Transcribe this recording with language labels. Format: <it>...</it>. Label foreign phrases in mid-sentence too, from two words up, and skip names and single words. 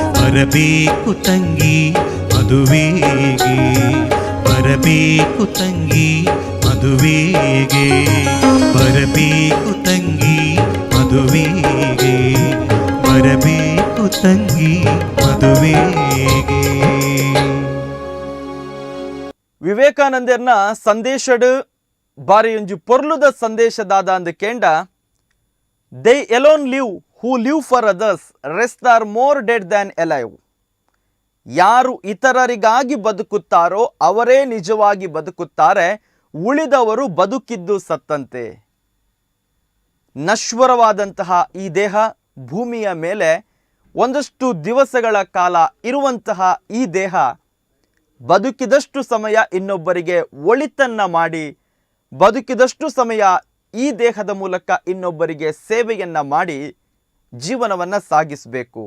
<kn>ಬರಬೇಕು ತಂಗಿ ಮದುವೆಗೆ, ಬರಬೇಕು ತಂಗಿ ಮದುವೆಗೆ, ಬರಬೇಕು ತಂಗಿ ಮದುವೆಗೆ, ಬರಬೇಕು ತಂಗಿ ಮದುವೆಗೆ.</kn> <tcy>ವಿವೇಕಾನಂದರ್ನ ಸಂದೇಶಡ್ ಬಾರಿ ಒಂಜಿ ಪೊರ್ಲುದ ಸಂದೇಶದಾದ ಅಂದ್ ಕೇಂಡ</tcy> <en>they alone live who live for others rest are more dead than alive.</en> <kn>ಯಾರು ಇತರರಿಗಾಗಿ ಬದುಕುತ್ತಾರೋ ಅವರೇ ನಿಜವಾಗಿ ಬದುಕುತ್ತಾರೆ, ಉಳಿದವರು ಬದುಕಿದ್ದು ಸತ್ತಂತೆ. ನಶ್ವರವಾದಂತಹ ಈ ದೇಹ ಭೂಮಿಯ ಮೇಲೆ ಒಂದಷ್ಟು ದಿವಸಗಳ ಕಾಲ ಇರುವಂತಹ ಈ ದೇಹ ಬದುಕಿದಷ್ಟು ಸಮಯ ಇನ್ನೊಬ್ಬರಿಗೆ ಒಳಿತನ್ನ ಮಾಡಿ, ಬದುಕಿದಷ್ಟು ಸಮಯ ಈ ದೇಹದ ಮೂಲಕ ಇನ್ನೊಬ್ಬರಿಗೆ ಸೇವೆಯನ್ನ ಮಾಡಿ ಜೀವನವನ್ನು ಸಾಗಿಸಬೇಕು.</kn>